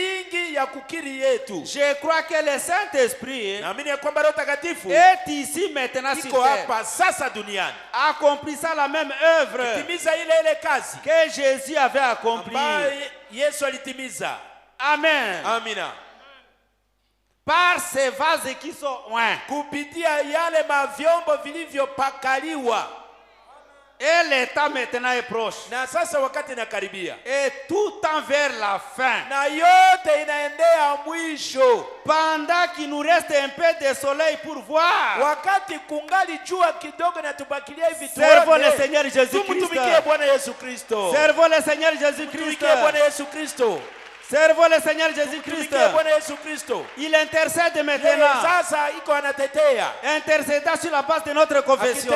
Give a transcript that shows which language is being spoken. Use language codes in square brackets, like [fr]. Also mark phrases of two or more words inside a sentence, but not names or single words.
[fr] Je crois que le Saint-Esprit est ici maintenant sur terre. Accomplissant la même œuvre que Jésus avait accomplie. Amen. [sw] Amina. [fr] Par ces vases qui sont oints. [sw] Kupitia yale mavyombo vilivyopakaliwa. [fr] Et l'état maintenant est proche. [sw] Na sasa wakati inakaribia. [fr] Et tout en vers la fin. [sw] Na yote inaendea mwisho. [fr] Pendant qu'il nous reste un peu de soleil pour voir. [sw] Wakati kungali jua kidogo na tubakilia hivi tuone. [fr] Servons le Seigneur Jésus-Christ. [sw] Tumutumikie Bwana Yesu Kristo. [fr] Servons le Seigneur Jésus-Christ. [sw] Tumutumikie Bwana Yesu Kristo. [fr] Servons le Seigneur Jésus-Christ. Il intercède maintenant. Intercédant sur la base de notre confession.